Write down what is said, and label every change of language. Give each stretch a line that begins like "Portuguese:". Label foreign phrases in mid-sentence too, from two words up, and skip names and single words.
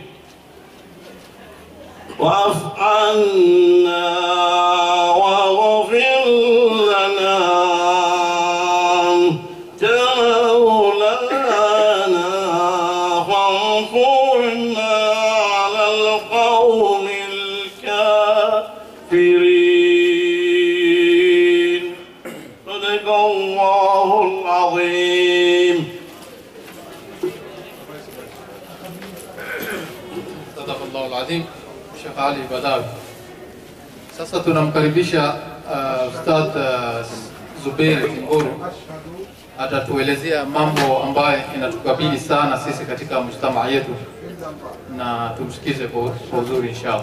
Arabic: واعف عنا واغفر لنا أنت مولانا فانصرنا على القوم الكافرين. صدق الله العظيم. صدق الله العظيم. Sheikh Ali Badawi.
Swahili: Sasa tunamkaribisha Ustadh Zuberi Timburu atatuelezea mambo ambayo inatukabili sana sisi katika mujtamaa yetu, na tumsikize kwa uzuri inshallah.